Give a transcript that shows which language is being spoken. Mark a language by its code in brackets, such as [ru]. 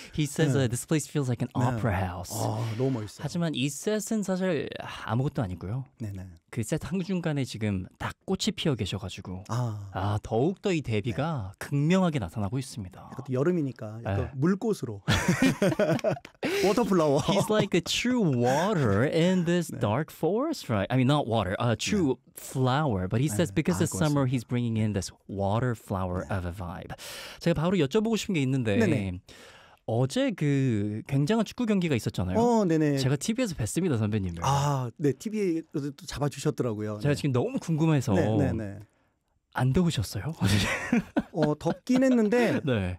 [en] He says 네. this place feels like an 네. opera house. [ko] 아, 너무 멋있어요. 하지만 이 셋은 사실 아무것도 아니고요. 네네. 그 셋 한중간에 지금 다 꽃이 피어 계셔가지고 더욱더 이 데뷔가 네. 극명하게 나타나고 있습니다. 이것도 여름이니까 약간 네. 물꽃으로. 워터플라워. [en] He's like a true water in this 네. dark forest, right? I mean, not water. A true 네. flower. But he says 네. because it's summer, he's bringing in this water flower. of a vibe. [ko] 제가 바로 여쭤보고 싶은 게 있는데 네네. 어제 그 굉장한 축구 경기가 있었잖아요. 네네. 제가 TV에서 뵀습니다, 선배님을. 아, 네. TV에서 또 잡아주셨더라고요. 제가 지금 너무 궁금해서 네네네. 안 더우셨어요? 덥긴 했는데 네.